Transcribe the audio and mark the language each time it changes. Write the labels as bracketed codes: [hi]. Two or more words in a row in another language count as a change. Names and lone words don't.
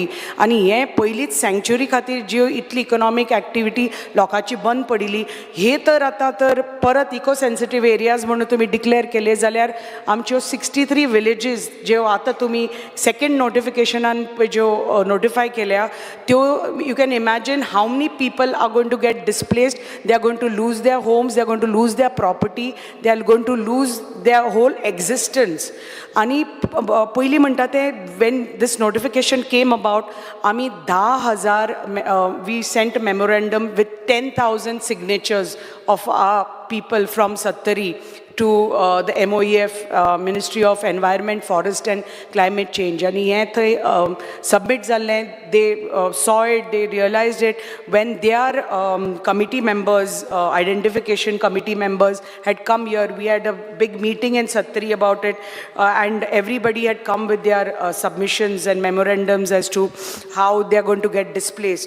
[kok] आणि हे पयलीच सँक्च्युरी खातीर ज्यो इतली [en] economic activity [kok] लोकांची बंद पडिली, हे तर आतां तर परत [en] eco sensitive areas [kok] म्हणून तुम्ही डिक्लेअर केले जाल्यार आमच्यो 63 विलेजीस ज्यो आता तुम्ही सेकंड नोटिफिकेशनान ज्यो नोटिफाय केल्या त्यो [en] you can imagine how many people are going to get displaced. They are going to lose their homes, they are going to lose their property, they are going to lose their whole existence. [kok] आणि पयलीं म्हणटा ते [en] when this notification came about, आमी 10,000 we sent memorandum with 10,000 signatures of our people from Sattari to the MOEF, Ministry of Environment, Forest and Climate Change. And [kok] हे थंय [en] submit जाल्लें, they saw it, they realized it when their committee members, identification committee members had come here. We had a big meeting in Sattari about it, and everybody had come with their submissions and memorandums as to how they are going to get displaced.